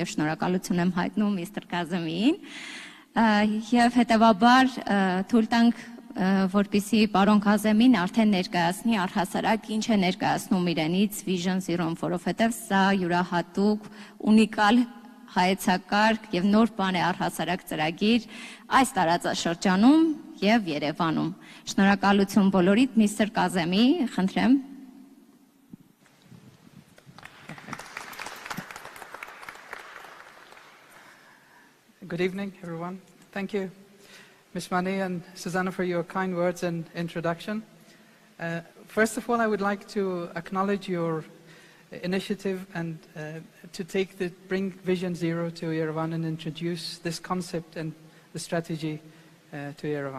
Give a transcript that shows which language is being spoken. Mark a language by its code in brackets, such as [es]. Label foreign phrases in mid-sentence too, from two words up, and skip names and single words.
[hy] եւ շնորհակալություն եմ հայտնում միստր Կազեմին եւ հետեւաբար թույլ տանք որպեսզի պարոն Կազեմին արդեն ներկայացնի առհասարակ ինչ է ներկայացնում իրենից Vision Zero-ն, որովհետև սա յուրահատուկ, ունիկալ հայեցակարգ եւ նոր բան է առհասարակ ծրագիր այս տարածաշրջանում եւ Երևանում։ Շնորհակալություն բոլորիդ, միստր Կազեմի, խնդրեմ։ [en] Good evening, everyone. Thank you, Ms. Mani and Susanna, for your kind words and introduction. First of all, I would like to acknowledge your initiative and to bring Vision Zero to Yerevan and introduce this concept and the strategy to Yerevan.